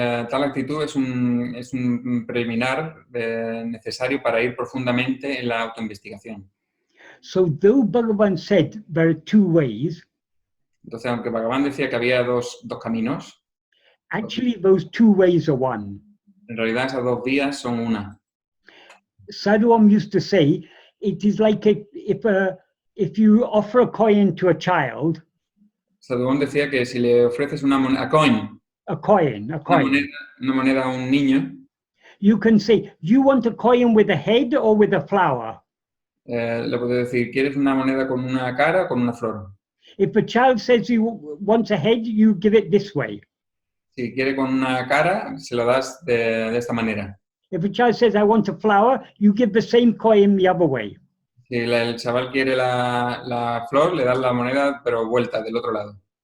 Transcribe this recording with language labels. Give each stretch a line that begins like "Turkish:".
Spanish: Tal actitud es un preliminar necesario para ir profundamente en la autoinvestigación.
English: So though Bhagavan said there are two ways,
Spanish: Entonces, aunque Bhagavan decía que había dos caminos,
English: actually those two ways are one.
Spanish: en realidad esas dos vías son una.
English: Sadhuam used to say, it is like if you offer a coin to a child,
Spanish: Sadhuam decía que si le ofreces una moneda,
English: a coin,
Spanish: una moneda a un niño,
English: you can say, do you want a coin with a head or with a flower?
Spanish: le puedes decir, ¿quieres una moneda con una cara o con una flor?
English: If a child says he wants a head, you give it this way.
Spanish: Si quiere con una cara, se lo das de esta manera.
English: If a child says, I want a flower, you give the same coin the other way.
Spanish: Si el chaval quiere la flor, le das la moneda, pero vuelta, del otro lado.